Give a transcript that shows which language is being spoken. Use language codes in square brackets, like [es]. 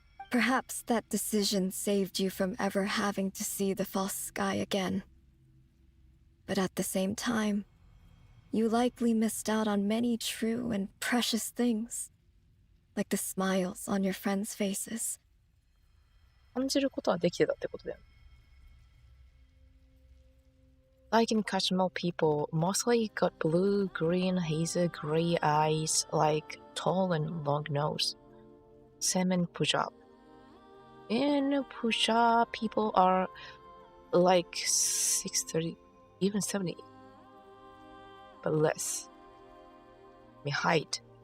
[en] Perhaps that decision saved you from ever having to see the false sky again. But at the same time, you likely missed out on many true and precious things, like the smiles on your friends' faces. [ja] 感じることはできてたってことだよね。 [en] Like in Kashmir, people mostly got blue, green, hazel, gray eyes, like tall and long nose. Same in Punjab. In Punjab, people are like 6'30", even 70, but less. I mean, height.